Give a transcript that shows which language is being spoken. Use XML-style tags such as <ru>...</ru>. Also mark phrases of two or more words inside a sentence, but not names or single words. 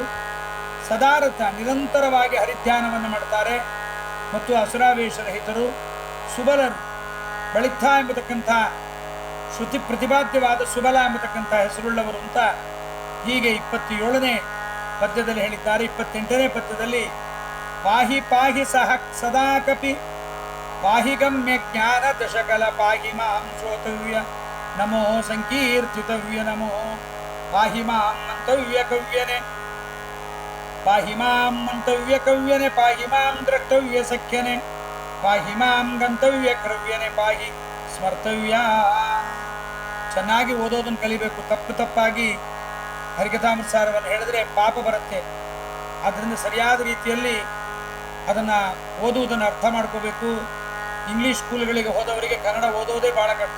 <kn>ಸದಾರಥ, ನಿರಂತರವಾಗಿ ಹರಿಧ್ಯಾನವನ್ನು ಮಾಡ್ತಾರೆ ಮತ್ತು ಅಸುರಾವೇಶರಹಿತರು. ಸುಬಲರು, ಬಳಿತ್ಥ ಎಂಬತಕ್ಕಂಥ ಶ್ರುತಿ ಪ್ರತಿಪಾದ್ಯವಾದ ಸುಬಲ ಎಂಬತಕ್ಕಂಥ ಹೆಸರುಳ್ಳವರು ಅಂತ ಹೀಗೆ 27ನೇ ಪದ್ಯದಲ್ಲಿ ಹೇಳಿದ್ದಾರೆ. 28ನೇ ಪದ್ಯದಲ್ಲಿ ಪಾಹಿ ಪಾಹಿ ಸಹ ಸದಾ ಕಪಿ ಪಾಹಿ ಗಮ್ಯ ಜ್ಞಾನ ದಶಕಲ ಪಾಹಿ ಮಾಂ ಶ್ರೋತವ್ಯ ನಮೋ ಸಂಕೀರ್ತಿತವ್ಯ ನಮೋ ಪಾಹಿ ಮಾಂ ಮಂತವ್ಯ ಕವ್ಯನೆ ಪಾಹಿ ಮಾಂ ಮಂತವ್ಯ ಕವ್ಯನೆ ಪಾಹಿ ಮಾಂ ದ್ರಷ್ಟವ್ಯ ಸಖ್ಯನೆ ಪಾಹಿ ಮಾಂ ಗಂತವ್ಯ ಕ್ರವ್ಯನೆ ಪಾಹಿ ಸ್ಮರ್ತವ್ಯ. ಚೆನ್ನಾಗಿ ಓದೋದನ್ನು ಕಲಿಬೇಕು. ತಪ್ಪಾಗಿ ಹರಿಕಥಾಮೃತಸಾರವನ್ನು ಹೇಳಿದ್ರೆ ಪಾಪ ಬರುತ್ತೆ. ಆದ್ದರಿಂದ ಸರಿಯಾದ ರೀತಿಯಲ್ಲಿ ಅದನ್ನ ಓದುವುದನ್ನು ಅರ್ಥ ಮಾಡ್ಕೋಬೇಕು. ಇಂಗ್ಲಿಷ್ ಸ್ಕೂಲ್ಗಳಿಗೆ ಹೋದವರಿಗೆ ಕನ್ನಡ ಓದೋದೇ ಬಹಳ ಕಷ್ಟ.</kn>